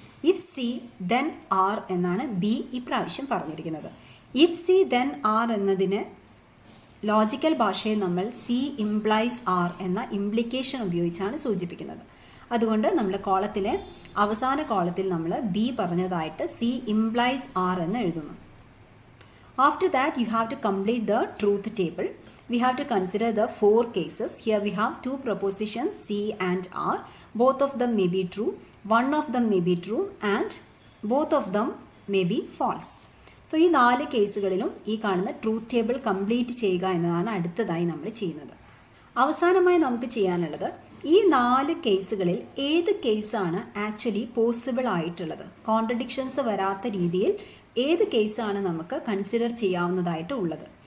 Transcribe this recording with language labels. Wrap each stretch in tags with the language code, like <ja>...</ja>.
<en>if C then R</en> <ml>എന്നാണ് B ഇപ്രാവശ്യം പറഞ്ഞിരിക്കുന്നത്.</ml> <en>if C then R</en> <ml>എന്നതിന് ലോജിക്കൽ ഭാഷയിൽ നമ്മൾ സി ഇംപ്ലൈസ് ആർ എന്ന ഇംപ്ലിക്കേഷൻ ഉപയോഗിച്ചാണ് സൂചിപ്പിക്കുന്നത്. അതുകൊണ്ട് നമ്മൾ കോളത്തിലെ അവസാന കോളത്തിൽ നമ്മൾ ബി പറഞ്ഞതായിട്ട് സി ഇംപ്ലൈസ് ആർ എന്ന് എഴുതുന്നു.</ml> <en>After that, you have to complete the truth table. We have to consider the 4 cases. Here we have 2 propositions C and R. Both of them may be true. One of them may be true and both of them may be false.</en> <ml>So, ഈ 4 കേസുകളിലും ഈ കാണുന്ന truth table complete ചെയ്യുക എന്നതാണ് അടുത്തതായി നമ്മൾ ചെയ്യുന്നത്. അവസാനമായി നമുക്ക് ചെയ്യാനുള്ളത് ഈ 4 കേസുകളിൽ ഏത് കേസാണ് ആക്ച്വലി പോസിബിൾ ആയിട്ടുള്ളത്, കോൺട്രഡിക്ഷൻസ് വരാത്ത രീതിയിൽ ഏത് കേസാണ് നമുക്ക് കൺസിഡർ ചെയ്യാവുന്നതായിട്ട് ഉള്ളത്.</ml>